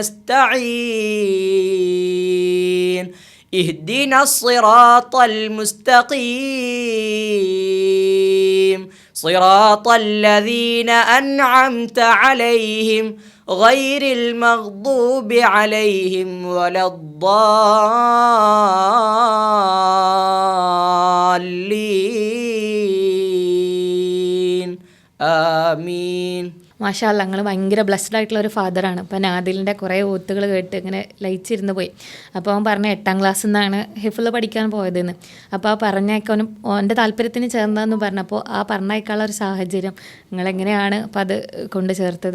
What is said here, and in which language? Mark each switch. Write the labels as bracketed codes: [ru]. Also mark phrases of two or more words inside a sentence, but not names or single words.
[ar] نستعين اهدنا الصراط المستقيم صراط الذين أنعمت عليهم غير المغضوب عليهم ولا الضالين آمين. ما شاء الله, [ml] ഞങ്ങൾ ഭയങ്കര ബ്ലെസ്ഡ് ആയിട്ടുള്ള ഒരു ഫാദറാണ്. അപ്പം നാദിലിൻ്റെ കുറേ ഓത്തുകൾ കേട്ട് ഇങ്ങനെ ലയിച്ചിരുന്ന് പോയി. അപ്പോൾ അവൻ പറഞ്ഞ 8ാം ക്ലാസ്സിൽ നിന്നാണ് ഹിഫ്ള് പഠിക്കാൻ പോയതെന്ന്. അപ്പോൾ ആ പറഞ്ഞേക്കാനും എൻ്റെ താല്പര്യത്തിന് ചേർന്നതെന്ന് പറഞ്ഞപ്പോൾ ആ പറഞ്ഞേക്കാനുള്ള ഒരു സാഹചര്യം നിങ്ങളെങ്ങനെയാണ് അപ്പം അത് കൊണ്ട് ചേർത്തത്?